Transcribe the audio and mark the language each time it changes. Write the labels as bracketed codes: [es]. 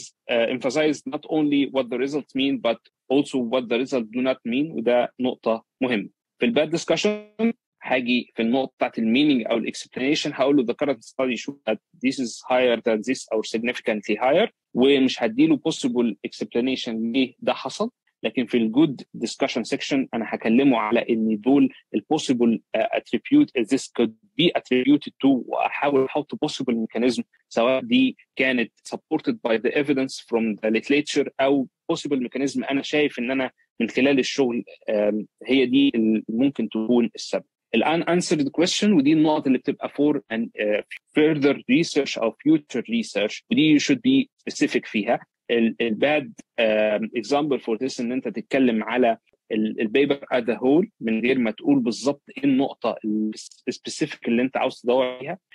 [en] emphasize not only what the results mean but also what the results do not mean، [ar] وده نقطه مهمه. في الباد discussion هاجي في النقطه بتاعت المينينج او الاكسبلانيشن هقول له [en] the current study shows that this is higher than this or significantly higher، [ar] ومش هديله [en] possible explanation [ar] ليه ده حصل. لكن في الجود discussion section انا هكلمه على ان دول [en] possible attribute this could be attributed to، [ar] واحاول احط possible mechanism سواء دي كانت [en] supported by the evidence from the literature [ar] او [en] possible mechanism [ar] انا شايف ان انا من خلال الشغل هي دي اللي ممكن تكون السبب. الان [en] answered question، [ar] ودي النقط اللي بتبقى [en] for and further research [ar] او [en] future research، [ar] ودي [en] you should be specific [ar] فيها. الباد example for this ان انت تتكلم على البيبر [en] as a whole [ar] من غير ما تقول بالظبط ايه النقطه السبيسيفيك اللي انت عاوز تدور عليها.